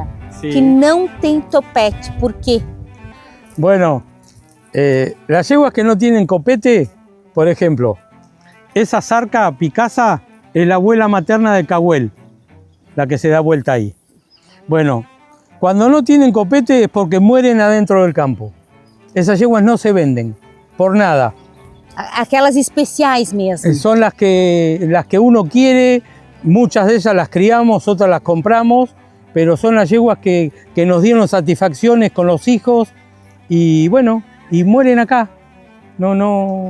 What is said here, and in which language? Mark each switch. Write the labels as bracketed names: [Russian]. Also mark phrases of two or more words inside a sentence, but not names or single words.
[Spanish] Sí. [Portuguese] que não tem topete. [Spanish] ¿Por qué? Bueno, las yeguas que no tienen copete, por ejemplo, esa zarca Picasa es la abuela materna de Caguel, la que se da vuelta ahí. Bueno, cuando no tienen copete es porque mueren adentro del campo. Esas yeguas no se venden, por nada. [Portuguese] Aquelas especiais mesmo. [Spanish] Son las que uno quiere, muchas de ellas las criamos, otras las compramos, pero son las yeguas que nos dieron satisfacciones con los hijos y bueno, y mueren acá. No.